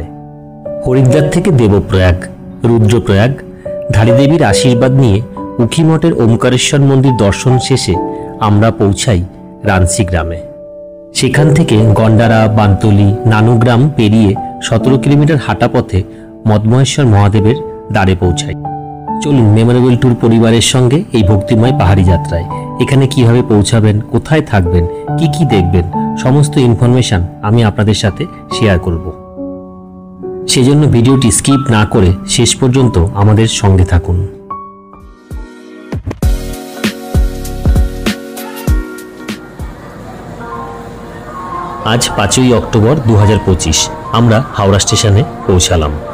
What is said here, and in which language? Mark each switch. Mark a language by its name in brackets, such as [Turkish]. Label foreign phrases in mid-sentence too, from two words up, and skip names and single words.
[Bangla] হরিদ্বার থেকে দেবপ্রয়াগ, রুদ্রপ্রয়াগ, ধারীদেবীর আশীর্বাদ নিয়ে উখীমঠের ওঙ্কারেশ্বর মন্দির দর্শন শেষে আমরা পৌঁছাই রাঁচি গ্রামে। সেখান থেকে গণ্ডারা, বানতলী, নানুগ্রাম পেরিয়ে 17 কিলোমিটার হাঁটা পথে মদমহেশ্বর মহাদেবের দ্বারে পৌঁছাই। চলুন মেমোরেবল টুর পরিবারের সঙ্গে এই ভক্তিময় পাহাড়ি যাত্রায়। এখানে কিভাবে পৌঁছাবেন, কোথায় থাকবেন, কি কি দেখবেন, সমস্ত ইনফরমেশন আমি আপনাদের সাথে শেয়ার করব। সেজন্য ভিডিওটি স্কিপ না করে শেষ পর্যন্ত আমাদের সঙ্গে থাকুন। আজ 5ই অক্টোবর 2025 আমরা হাওড়া স্টেশনে পৌঁছালাম।